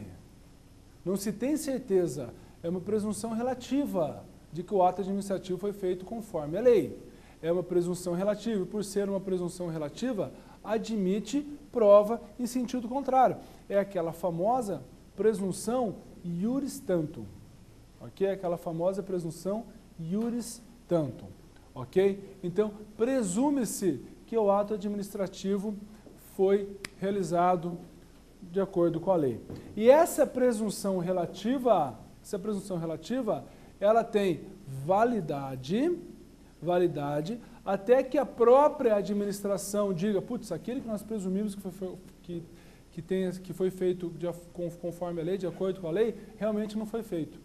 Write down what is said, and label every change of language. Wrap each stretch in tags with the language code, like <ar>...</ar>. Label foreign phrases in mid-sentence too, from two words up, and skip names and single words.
<pt>Não se tem certeza, é uma presunção relativa de que o ato administrativo foi feito conforme a lei. É uma presunção relativa, e por ser uma presunção relativa, admite prova em sentido contrário. É aquela famosa presunção</pt> <la>iuris tantum.</la> <pt>Ok? Aquela famosa presunção</pt> <la>iuris tantum.</la> <pt>Ok? Então, presume-se que o ato administrativo foi realizado de acordo com a lei. E essa presunção relativa, ela tem validade até que a própria administração diga, putz, aquele que nós presumimos que foi feito conforme a lei, de acordo com a lei, realmente não foi feito.</pt>